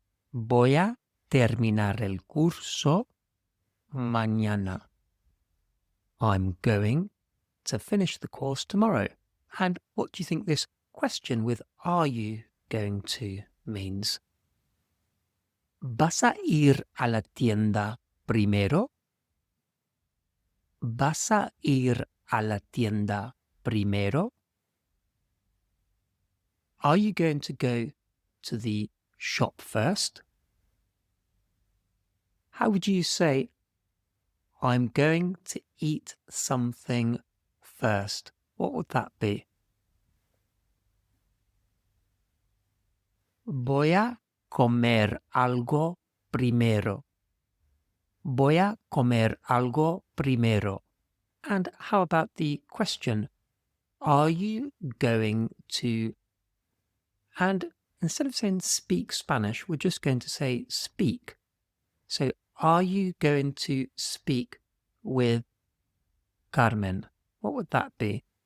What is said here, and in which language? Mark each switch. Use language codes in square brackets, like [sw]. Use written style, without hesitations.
[es] Voy a terminar el curso mañana. [en] I'm going to finish the course tomorrow. And what do you think this question with are you going to means? [es] ¿Vas a ir a la tienda primero? ¿Vas a ir a la tienda primero? [en] Are you going to go to the shop first? How would you say, I'm going to eat something first? What would that be? [es] Voy a comer algo primero. Voy a comer algo primero. [en] And how about the question, are you going to? And instead of saying speak Spanish, we're just going to say speak. So are you going to speak with Carmen? What would that be?